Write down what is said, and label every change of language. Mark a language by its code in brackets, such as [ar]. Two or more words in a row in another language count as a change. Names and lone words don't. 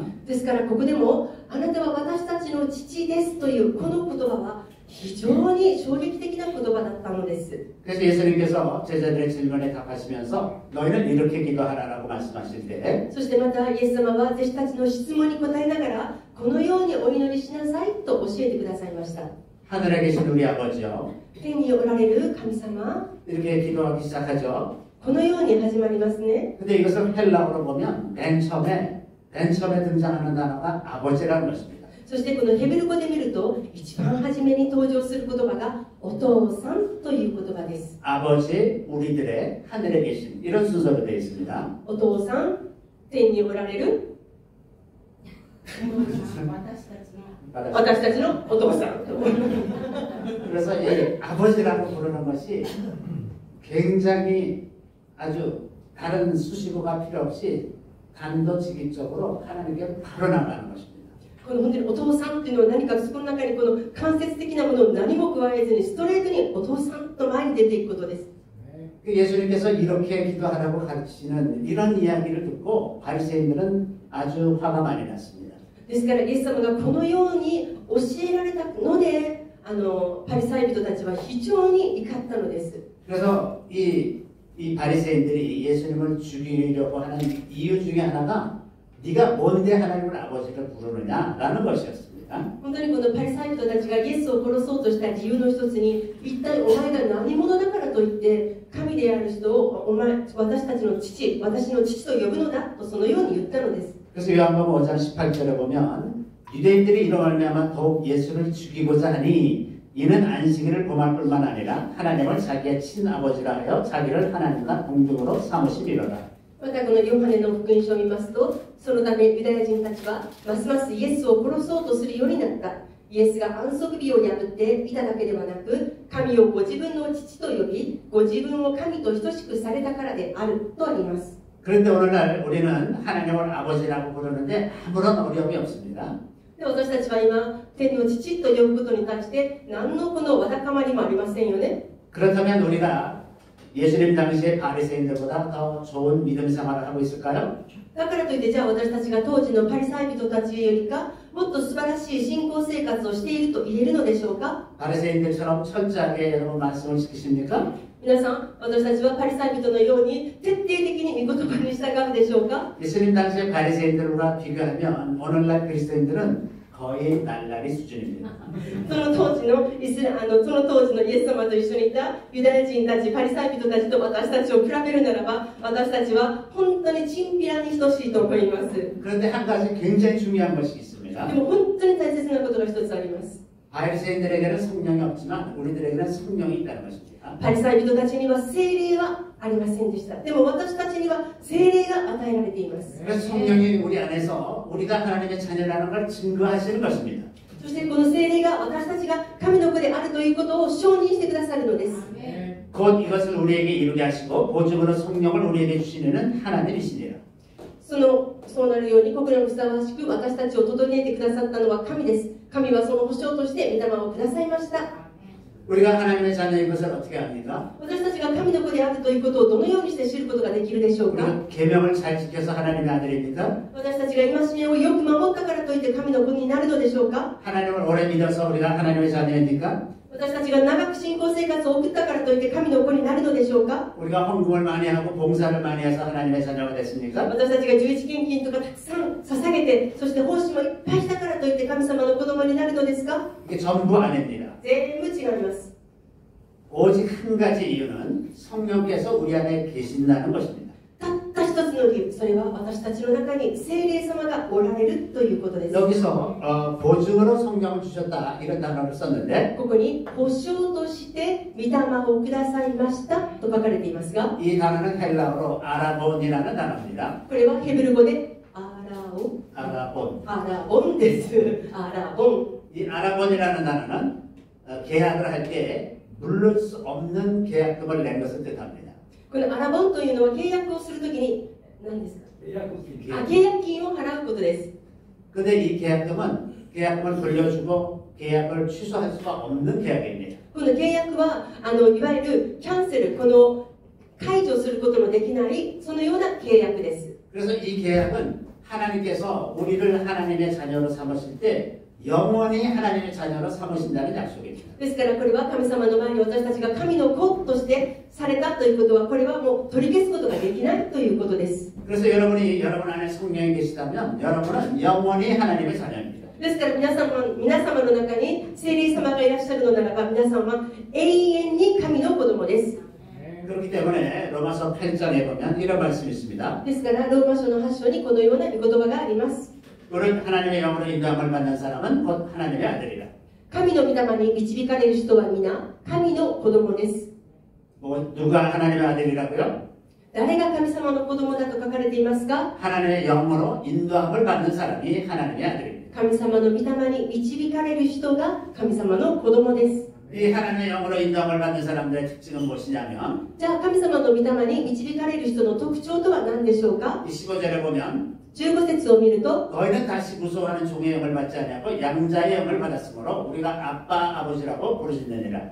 [ja] ですからここでもあなたは私たちの父ですというこの言葉は非常に衝撃的な言葉だったのです。 [ko] 그래서 예수님께서 제자들의 질문에 답하시면서 너희는 이렇게 기도하라라고 말씀하실 때 [ja] そしてまたイエス様は弟子たちの質問に答えながらこのようにお祈りしなさいと教えてくださいました。 [ko] 하늘에 계신 우리 아버지요 [ja] 天におられる神様、 [ko] 이렇게 기도하기 시작하죠. [ja] このように始まりますね。 [ko] 근데 이것을 헬라어로 보면 맨 처음에 등장하는 단어가 아버지라는 것입니다. [ja] そしてこのヘブル語で見ると一番初めに登場する言葉がお父さんという言葉です。 [ko] 아버지 우리들의 하늘에 계신 이런 순서로 되어 있습니다. [ja] お父さん、天におられる私たちのお父さん。 [ko] 그래서 이 아버지라고 부르는 것이 굉장히 아주 다른 수식어가 필요 없이 단도직입적으로 하나님께 바로 나가는 것입니다. [ja] この本当にお父さんっていうのは何かそこの中にこの間接的なものを何も加えずにストレートにお父さんと前に出ていくことです。 [ko] 예수님께서 이렇게 기도하라고 가르치시는 이런 이야기를 듣고 바리새인들은 아주 화가 많이 났습니다. [ja] ですからイエス様がこのように教えられたのでパリサイ人たちは非常に怒ったのです。 [ko] 그래서 이 바리새인들이 예수님을 죽이려고 하는 이유 중에 하나가 네가 뭔데 하나님을 아버지를 부르느냐라는 것이었습니다. [ja] 本当にこのパリサイ人たちがイエスを殺そうとした理由の一つに一体お前が何者だからといって神である人を私たちの父、私の父と呼ぶのだとそのように言ったのです。 [ko] 그래서 요한복음 5장 18절에 보면 유대인들이 이로 말미암아 더욱 예수를 죽이고자 하니 이는 안식일을 범할 뿐만 아니라 하나님을 자기의 친아버지라 하여 자기를 하나님과 동등으로 삼으심이로다. [ja] またこのヨハネの福音書を見ますとそのためユダヤ人たちはますますイエスを殺そうとするようになった。イエスが安息日を破っていただけではなく神をご自分の父と呼びご自分を神と等しくされたからであるとあります。 [ko] 그런데 오늘날 우리는 하나님을 아버지라고 부르는데 아무런 어려움이 없습니다. [ja] で私たちは今天の父と呼ぶことに対して何のこのわだかまりもありませんよね。 [ko] 그렇다면 우리가 예수님 당시의 바리새인들보다 더 좋은 믿음 생활을 하고 있을까요? [ja] だからといってじゃあ私たちが当時のパリサイ人たちよりかもっと素晴らしい信仰生活をしていると言えるのでしょうか。 [ko] 바리새인들처럼 철저하게 여러분 말씀을 지키십니까? [ja] 皆さん私たちはパリサイ人のように徹底的に御言葉に従うでしょうか。 [ko] 예수님 당시의 바리새인들과 비교하면 오늘날 그리스도인들은 거의 날라리 수준입니다. [ja] その当時のイエス様と一緒にいたユダヤ人たちパリサイ人たちと私たちを比べるならば私たちは本当にチンピラに等しいと思います。 [ko] 그런데 한 가지 굉장히 중요한 것이 있습니다. [ja] でも本当に大切なことが一つあります。 [ko] 바리새인들에게는 성령이 없지만 우리들에게는 성령이 있다는 것입니다. [ja] パリサイ人たちには聖霊はありませんでした。でも私たちには聖霊が与えられています。 [ko] 그래서 성령이 우리 안에서 우리가 하나님의 자녀라는 걸 증거하시는 것입니다. [ja] そしてこの聖霊が私たちが神の子であるということを承認してくださるのです。 [ko] 곧 이것을 우리에게 이루게 하시고 보증으로 성령을 우리에게 주시는 하나님이시니라. [ja] そうなるように心にふさわしく私たちを整えてくださったのは神です。神はその保証として御霊をくださいました。 [ko] 우리가 하나님의 자녀인 것을 어떻게 합니까? [ja] 私たちが神の子であるということをどのようにして知ることができるでしょうか。 [ko] 우리가 계명을 잘 지켜서 하나님의 아들입니까? [ja] 私たちが戒めをよく守ったからといって神の子になるのでしょうか。 [ko] 하나님을 오래 믿어서 우리가 하나님의 자녀입니까? [ja] 私たちが長く信仰生活を送ったからといって神の子になるのでしょうか。 [ko] 우리가 헌금을 많이 하고 봉사를 많이 해서 하나님의 자녀가 됐습니까? [ja] 私たちが十字献金とかたくさん捧げてそして奉仕もいっぱいしたからといって神様の子供になるのですか。 [ko] 이게 전부 아닙니다. [ja] 全部違います。 [ko] 오직 한 가지 이유는 성령께서 우리 안에 계신다는 것입니다. [ja] たった一つの理由、それは私たちの中に聖霊様がおられるということです。 [ko] 여기서 보증으로 성령을 주셨다 이런 단어를 썼는데 [ja] ここに保証として御霊をくださいましたと書かれていますが [ko] 이 단어는 헬라어로 아라본이라는 단어입니다. [ja] これはヘブル語でアラボンです。アラボン。 [ko] 이 아라본이라는 단어는 계약을 할 때 물을 수 없는 계약금을 낸 것을 뜻합니다. [ja] このアラボンというのは契約をするときに何ですか。契約金を払うことです。 [ko] 근데 이 계약금을 돌려주고 계약을 취소할 수가 없는 계약입니다. [ja] この契約はいわゆるキャンセル、この解除することのできないそのような契約です。 [ko] 그래서 이 계약은 하나님께서 우리를 하나님의 자녀로 삼으실 때 영원히 하나님의 자녀로 삼으신다는 약속입니다. [ja] ですからこれは神様の前に私たちが神の子としてされたということはこれはもう取り消すことができないということです。 [ko] 그래서 여러분 안에 성령이 계시다면 여러분은 영원히 하나님의 자녀입니다. [ja] ですから皆様の中に聖霊様がいらっしゃるのならば皆さんは永遠に神の子供です。 [ko] 그렇기 때문에 로마서 8장에 보면 이런 말씀이 있습니다. [ja] ですからローマ書の8章にこのような御言葉があります。 [ko] 우리는 하나님의 영으로 인도함을 받는 사람은 곧 하나님의 아들이라. [ja] 神の御霊に導かれる人は皆神の子供です。 [ko] 뭐 누가 하나님의 아들이라고요? [ja] 誰が神様の子供だと書かれていますか？ [ko] 하나님의 영으로 인도함을 받는 사람이 하나님의 아들입니다. [ja] 神様の御霊に導かれる人が神様の子供です。 [ko] 이 하나님의 영으로 인도함을 받는 사람들의 특징은 무엇이냐면 [ja] じゃあ神様の御霊に導かれる人の特徴とは何でしょうか？ [ko] 이 15절에 보면 [ja] 15 節を見ると [ko] 너희는 다시 무서워하는 종의 영을 받지 않냐고 양자의 영을 받았으므로 우리가 아빠 아버지라고 부르짖느니라.